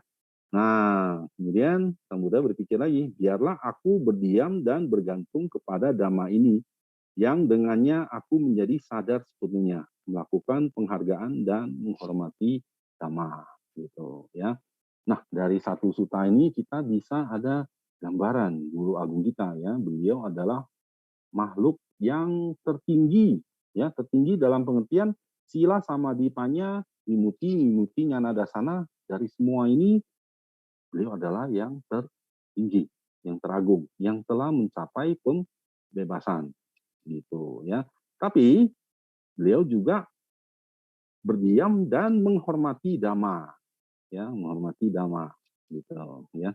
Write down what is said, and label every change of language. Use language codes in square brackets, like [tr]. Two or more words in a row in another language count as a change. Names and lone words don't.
[id] Nah, kemudian Sang Buddha berpikir lagi, biarlah aku berdiam dan bergantung kepada Dhamma ini, yang dengannya aku menjadi sadar sepenuhnya, melakukan penghargaan dan menghormati Dhamma. Gitu, ya. Nah, dari satu suta ini kita bisa ada gambaran guru agung kita ya, beliau adalah makhluk yang tertinggi, ya, tertinggi dalam pengertian [pi] sila samadhipanya, wimuti nyana dasana, [id] dari semua ini beliau adalah yang tertinggi, yang teragung, yang telah mencapai pembebasan. gitu ya. Tapi beliau juga berdiam dan menghormati dhamma, ya, menghormati dhamma gitu ya.